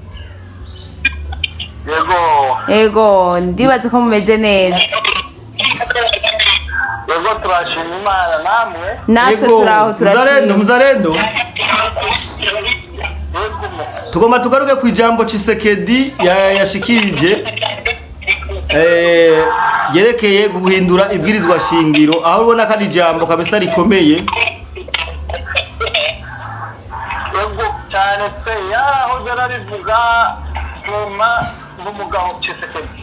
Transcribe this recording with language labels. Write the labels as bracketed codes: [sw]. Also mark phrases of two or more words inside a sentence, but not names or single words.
[rw] Yego. ndibaza ko mumeze neza. Yego turashima Imana namwe. natwe turaho turashima. muzarendo tugomba tugaruke ku ijambo Tshisekedi yashikirije yerekeye guhindura ibwirizwa shingiro, aho ubona ko ari ijambo kabisa rikomeye. Yego cyane pe yaho yararivuga nyuma n'umugabo Tshisekedi.